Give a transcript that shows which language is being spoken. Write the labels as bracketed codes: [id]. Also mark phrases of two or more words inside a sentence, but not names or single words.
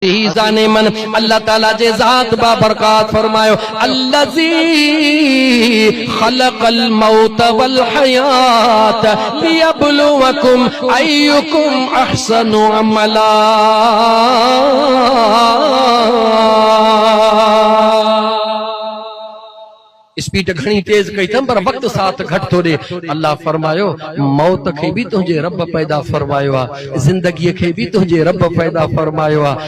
[sd] जाने मन अल्लाह ताला जे ज़ात बाबरकात फरमायो [ar] الذي خلق الموت والحياة ليبلوكم أيكم أحسن عملا. [sd] स्पीड घणी तेज कई थम पर वक्त साथ घट थो दे। अल्लाह फरमायो मौत खे भी तुझे रब पैदा फरमायो आ, जिंदगी खे भी तुझे रब पैदा फरमायो आ।